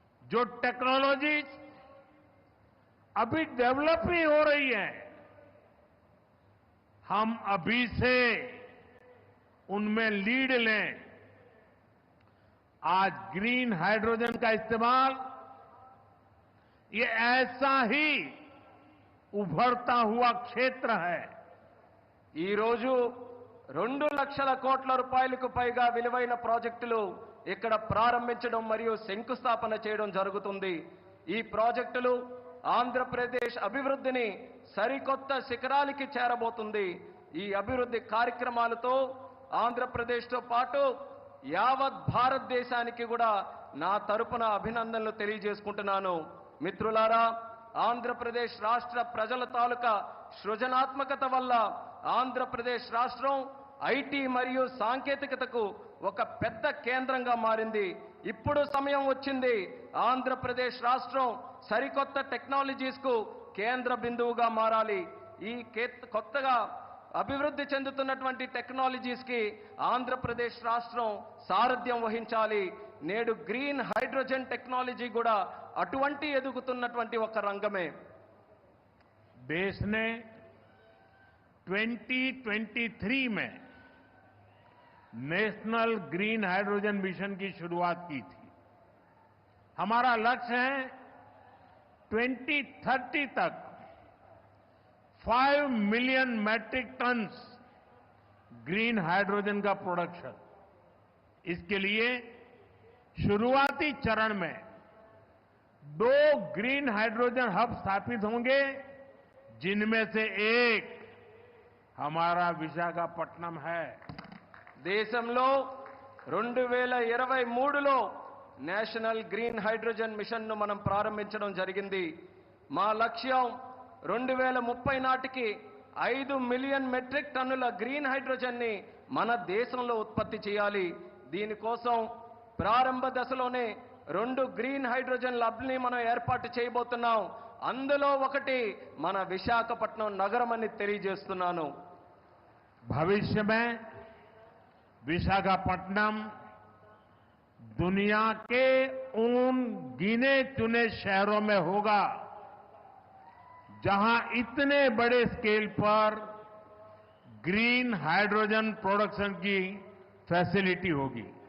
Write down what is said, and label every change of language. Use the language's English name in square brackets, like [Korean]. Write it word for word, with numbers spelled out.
[Hindi] जो टेक्नोलॉजीज अभी डेवलप नहीं हो रही है, हम अभी से उनमें लीड लें। आज ग्रीन हाइड्रोजन का इस्तेमाल ये ऐसा ही उभरता हुआ क्षेत्र है। [Telugu] ఈ రోజు రెండు లక్షల కోట్ల రూపాయలకు పైగా విలువైన ప్రాజెక్టులు ఇక్కడ ప్రారంభించడం మరియు శంకుస్థాపన చేయడం జరుగుతుంది. ఈ ప్రాజెక్టులు ఆంధ్రప్రదేశ్ అభివృద్ధిని సరికొత్త శిఖరాలకి చేరబోతుంది. ఈ అభివృద్ధి కార్యక్రమాలతో ఆంధ్రప్రదేశ్తో పాటు యావత్ భారతదేశానికి కూడా నా తరపున అభినందనలు తెలియజేసుకుంటున్నాను. మిత్రులారా, ఆంధ్రప్రదేశ్ రాష్ట్ర ప్రజల తాలూకా సృజనాత్మకత వల్ల ఆంధ్రప్రదేశ్ రాష్ట్రం ఐటీ మరియు సాంకేతికతకు ఒక పెద్ద కేంద్రంగా మారింది. ఇప్పుడు సమయం వచ్చింది ఆంధ్రప్రదేశ్ రాష్ట్రం సరికొత్త టెక్నాలజీస్కు కేంద్ర బిందువుగా మారాలి. ఈ కే- కొత్తగా అభివృద్ధి చెందుతున్నటువంటి టెక్నాలజీస్కి ఆంధ్రప్రదేశ్ రాష్ట్రం సారథ్యం వహించాలి. నేడు గ్రీన్ హైడ్రోజన్ టెక్నాలజీ కూడా అటువంటి ఎదుగుతున్నటువంటి ఒక రంగమే. [Hindi] देश ने दो हज़ार तेईस में नेशनल ग्रीन हाइड्रोजन मिशन की शुरुआत की थी। हमारा लक्ष्य है दो हज़ार तीस तक पाँच million metric tons green hydrogen का प्रोडक्शन। इसके लिए शुरुआती चरण में दो ग्रीन हाइड्रोजन हब स्थापित होंगे, जिनमें से एक हमारा विशाखापट्टनम है। [Telugu] దేశంలో రెండు వేల ఇరవై మూడులో నేషనల్ గ్రీన్ హైడ్రోజన్ మిషన్ను మనం ప్రారంభించడం జరిగింది. మా లక్ష్యం రెండు వేల ముప్పై నాటికి ఐదు మిలియన్ మెట్రిక్ టన్నుల గ్రీన్ హైడ్రోజన్ని మన దేశంలో ఉత్పత్తి చేయాలి. దీనికోసం ప్రారంభ దశలోనే రెండు గ్రీన్ హైడ్రోజన్ లబ్ని మనం ఏర్పాటు చేయబోతున్నాం. అందులో ఒకటి మన విశాఖపట్నం నగరం అని తెలియజేస్తున్నాను. [Hindi] भविष्य में विशाखापट्टनम दुनिया के उन गिने चुने शहरों में होगा जहां इतने बड़े स्केल पर ग्रीन हाइड्रोजन प्रोडक्शन की फैसिलिटी होगी।